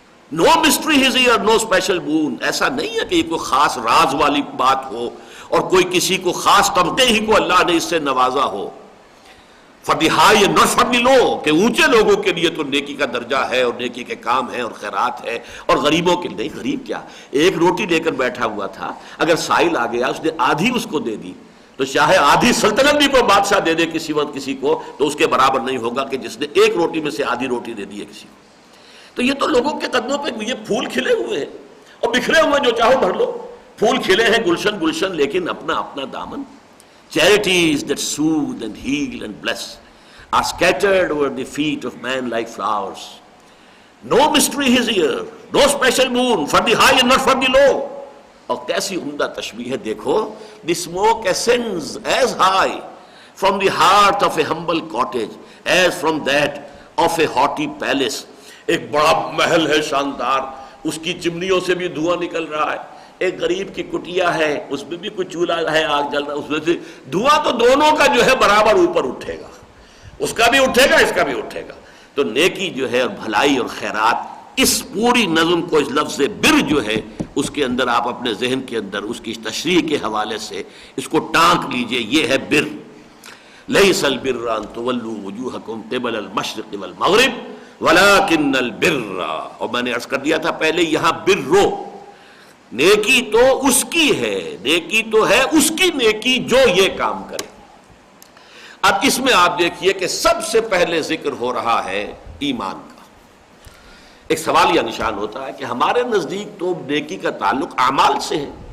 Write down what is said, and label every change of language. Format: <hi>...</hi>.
<en>No mystery is here, no special boon۔</en> <ur>ایسا نہیں ہے کہ یہ کوئی خاص راز والی بات ہو اور کوئی کسی کو خاص طبقے ہی کو اللہ نے اس سے نوازا ہو۔</ur> <en>for the high and not for the low،</en> <ur>کہ اونچے لوگوں کے لیے تو نیکی کا درجہ ہے اور نیکی کے کام ہے اور خیرات ہے، اور غریبوں کے لیے نہیں۔ غریب کیا، ایک روٹی لے کر بیٹھا ہوا تھا، اگر سائل آ گیا اس نے آدھی اس کو دے دی تو چاہے آدھی سلطنت بھی کوئی بادشاہ دے دے کسی وقت کسی کو تو اس کے برابر نہیں ہوگا کہ جس نے ایک روٹی میں سے آدھی روٹی دے دی ہے کسی کو۔ تو یہ تو لوگوں کے قدموں پہ یہ پھول کھلے ہوئے ہیں اور بکھرے ہوئے، جو چاہو بھر لو، پھول کھلے ہیں گلشن گلشن لیکن اپنا اپنا دامن.</ur> <en>Charities that soothe and heal and bless are scattered over the feet of man like flowers. No mystery is here, no special moon for the high and not for the low.</en> <ur>اور کیسی عمدہ تشبیہ ہے دیکھو.</ur> <en>The smoke ascends as high from the heart of a humble cottage as from that of a haughty palace.</en> <ur>ایک بڑا محل ہے شاندار, اس کی چمنیوں سے بھی دھواں نکل رہا ہے. ایک غریب کی کٹیا ہے, اس میں بھی کوئی چولہا ہے, آگ جل رہا ہے, اس میں سے دھواں تو دونوں کا جو ہے برابر اوپر اٹھے گا, اس کا بھی اٹھے گا اس کا بھی اٹھے گا. تو نیکی جو ہے اور بھلائی اور خیرات, اس پوری نظم کو اس لفظ بر جو ہے اس کے اندر آپ اپنے ذہن کے اندر اس کی تشریح کے حوالے سے اس کو ٹانک لیجئے. یہ ہے بر.</ur> <ar>لیس البر ان تولوا وجوہکم قبل المشرق والمغرب ولکن البر.</ar> <ur>اور میں نے عرض کر دیا تھا پہلے, یہاں برو نیکی تو اس کی ہے, نیکی تو ہے اس کی نیکی جو یہ کام کرے. اب اس میں آپ دیکھیے کہ سب سے پہلے ذکر ہو رہا ہے ایمان کا. ایک سوالیہ نشان ہوتا ہے کہ ہمارے نزدیک تو نیکی کا تعلق اعمال سے ہے.</ur>